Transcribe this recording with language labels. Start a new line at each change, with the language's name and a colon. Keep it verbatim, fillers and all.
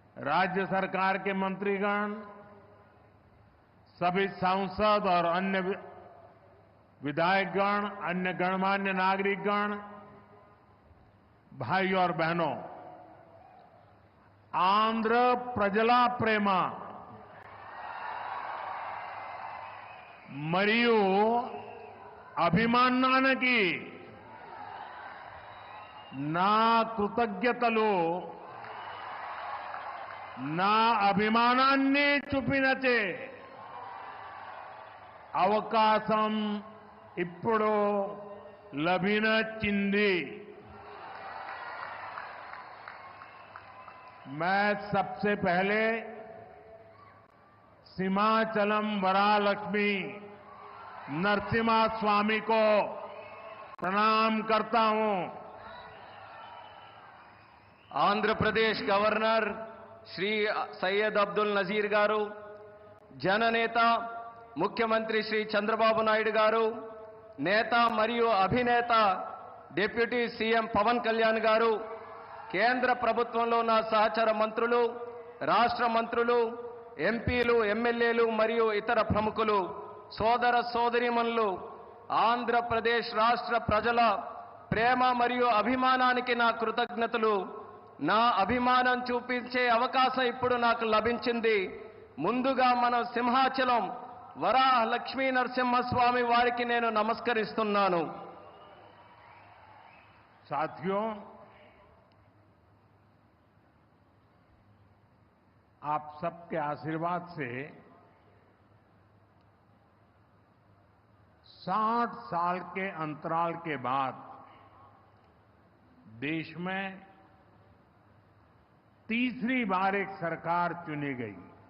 Hindi: राज्य सरकार के मंत्रीगण, सभी सांसद और अन्य विधायकगण, अन्य गणमान्य नागरिकगण, भाई और बहनों,
Telugu: आंध्र प्रजला प्रेम మరియు అభిమానానికి నా కృతజ్ఞతలు. నా అభిమానాన్ని చూపినచే అవకాశం ఇప్పుడు లభించింది.
Hindi: मैं सबसे पहले सीमाचलम वरालक्ष्मी नरसिम्हा स्वामी को प्रणाम करता हूं।
Telugu: आंध्र प्रदेश गवर्नर श्री सैयद अब्दुल नजीर गारू, जननेता मुख्यमंत्री श्री चंद्रबाबू नायडू गारू, नेता मरियु अभिनेता डिप्यूटी सीएम पवन कल्याण गारू, కేంద్ర ప్రభుత్వంలో నా సహచర మంత్రులు, రాష్ట్ర మంత్రులు, ఎంపీలు, ఎమ్మెల్యేలు మరియు ఇతర ప్రముఖులు, సోదర సోదరీమణులు, ఆంధ్రప్రదేశ్ రాష్ట్ర ప్రజల ప్రేమ మరియు అభిమానానికి నా కృతజ్ఞతలు. నా అభిమానం చూపించే అవకాశం ఇప్పుడు నాకు లభించింది. ముందుగా మనం సింహాచలం వరాహ లక్ష్మీ నరసింహస్వామి వారికి నేను నమస్కరిస్తున్నాను.
Hindi: సాథియో, आप सबके आशीर्वाद से साठ साल के अंतराल के बाद देश में तीसरी बार एक सरकार चुनी गई